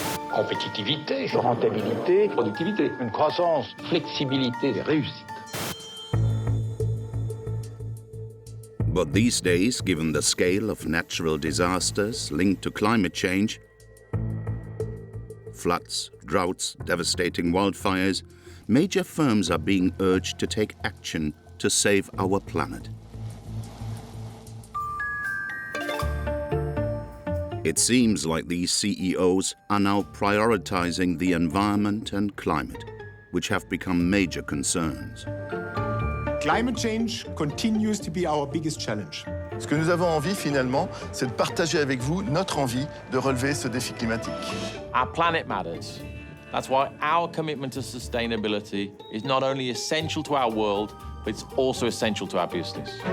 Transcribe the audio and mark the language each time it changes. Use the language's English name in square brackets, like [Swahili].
[French] compétitivité, rentabilité, productivité, une croissance, flexibilité, réussite. [English] But these days, given the scale of natural disasters linked to climate change, floods, droughts, devastating wildfires, major firms are being urged to take action to save our planet. It seems like these CEOs are now prioritizing the environment and climate, which have become major concerns. Climate change continues to be our biggest challenge. [French] Ce que nous avons envie, finalement, c'est de partager avec vous notre envie de relever ce défi climatique. [English] Our planet matters. That's why our commitment to sustainability is not only essential to our world, but it's also essential to our business.